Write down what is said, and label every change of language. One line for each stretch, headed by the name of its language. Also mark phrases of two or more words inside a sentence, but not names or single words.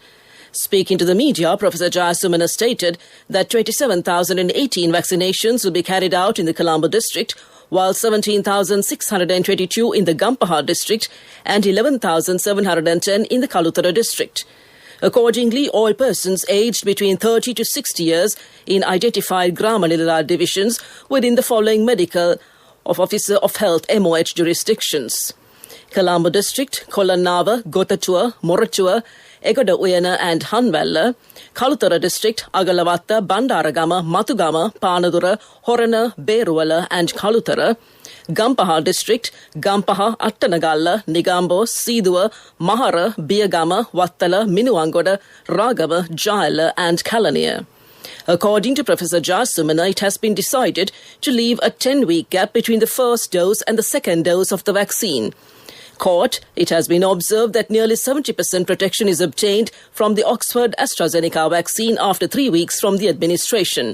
English: Speaking to the media, Professor Jayasumana stated that 27,018 vaccinations will be carried out in the Colombo district, while 17,622 in the Gampaha district and 11,710 in the Kalutara district. Accordingly, all persons aged between 30 to 60 years in identified Gramanilala divisions within the following medical of Officer of Health MOH jurisdictions: Colombo district, Kolanawa, Gotatua, Moratua, Egoda Uyana and Hanwella; Kalutara district, Agalavatta, Bandaragama, Matugama, Panadura, Horana, Beruwala and Kalutara; Gampaha district, Gampaha, Attanagalla, Nigambo, Sidua, Mahara, Biagama, Wattala, Minuangoda, Ragama, Jaila and Kalaniya. According to Professor Jayasumana, it has been decided to leave a 10-week gap between the first dose and the second dose of the vaccine. Court, it has been observed that nearly 70% protection is obtained from the Oxford AstraZeneca vaccine after 3 weeks from the administration.